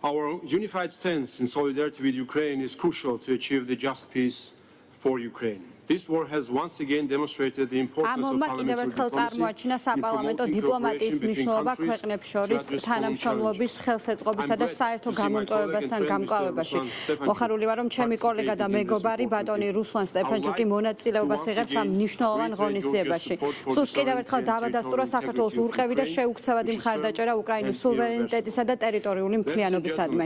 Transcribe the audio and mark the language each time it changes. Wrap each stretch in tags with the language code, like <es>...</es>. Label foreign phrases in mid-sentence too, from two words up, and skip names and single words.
<en>Our unified stance in solidarity with Ukraine is crucial to achieve the just peace for Ukraine. This war has once again demonstrated the importance of parliamentary diplomacy in promoting cooperation between countries to address common challenges.</en> <ka>ხელსაწყობისა და საერთო გამომწვევებასთან გამკლავებაში. მოხარული ვარ, რომ ჩემი კოლეგა და მეგობარი ბატონი რუსლან სტეფანჩუკი მონაწილეობას იღებს ამ მნიშვნელოვან ღონისძიებაში. სულ კიდევ ერთხელ დავადასტურა საქართველოს ურყევი და შეუქცევადი მხარდაჭერა უკრაინის სუვერენიტეტისა და ტერიტორიული მთლიანობისადმი.</ka>